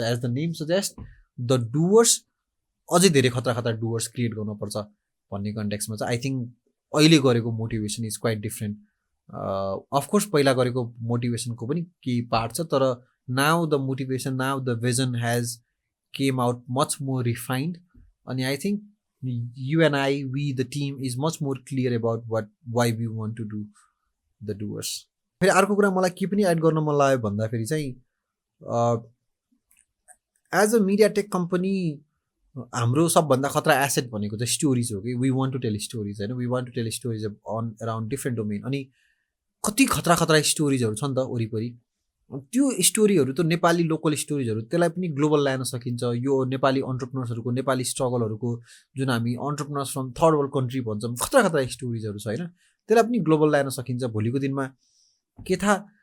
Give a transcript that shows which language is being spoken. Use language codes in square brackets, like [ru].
[en] as the name suggest the doers [ne] अझै धेरै खतरा खतरा डुवर्स क्रिएट गर्नुपर्छ भन्ने कन्टेक्स्टमा चाहिँ आई थिङ्क अहिले गरेको motivation [en] Is quite different. [ne] Of course पहिला गरेको मोटिभेसनको पनि केही पार्ट छ, तर [en] Now the motivation, now the vision has came out much more refined. And I think you and I, we, the team, is much more clear about why we want to do the doers. [ne] फेरि अर्को कुरा मलाई के पनि add गर्न मन लाग्यो भन्दाखेरि चाहिँ [en] as a media tech company [ne] हाम्रो सबभन्दा खतरा एसेट भनेको चाहिँ स्टोरिज हो कि [en] we want to tell stories [ne] होइन [en] we want to tell stories on around different domain [ne] अनि कति खतरा खतरा स्टोरिजहरू छ नि त वरिपरि त्यो स्टोरीहरू त नेपाली लोकल स्टोरिजहरू त्यसलाई पनि ग्लोबल ल्याउन सकिन्छ यो नेपाली अन्टरप्रेनर्सहरूको नेपाली स्ट्रगलहरूको जुन हामी [en] entrepreneurs from third world country [ne] भन्छौँ खतरा खतरा स्टोरिजहरू छ होइन त्यसलाई पनि ग्लोबल ल्याउन सकिन्छ भोलिको दिनमा के थाहा